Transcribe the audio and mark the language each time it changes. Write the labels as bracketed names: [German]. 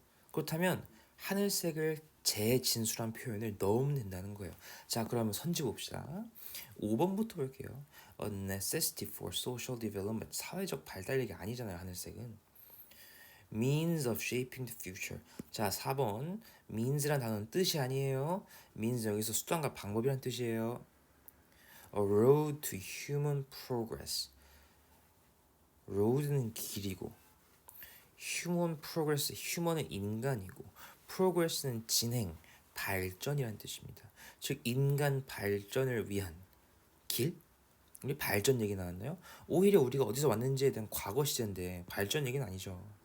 [Korean] 그렇다면 하늘색을 재진술한 표현을 넣으면 된다는 거예요. 자, 그러면 선지 봅시다. 5번부터 볼게요. [English] A necessity for social development. [Korean] 사회적 발달력이 아니잖아요, 하늘색은. [English] Means of shaping the future. [Korean] 자, 4번. means란 단어는 뜻이 아니에요. means 여기서 수단과 방법이란 뜻이에요. [English] A road to human progress. [Korean] road는 길이고 [English] human progress, [Korean] human은 인간이고 progress는 진행, 발전이란 뜻입니다. 즉 인간 발전을 위한 길? 우리 발전 얘기 나왔나요? 오히려 우리가 어디서 왔는지에 대한 과거 시제인데 발전 얘기는 아니죠.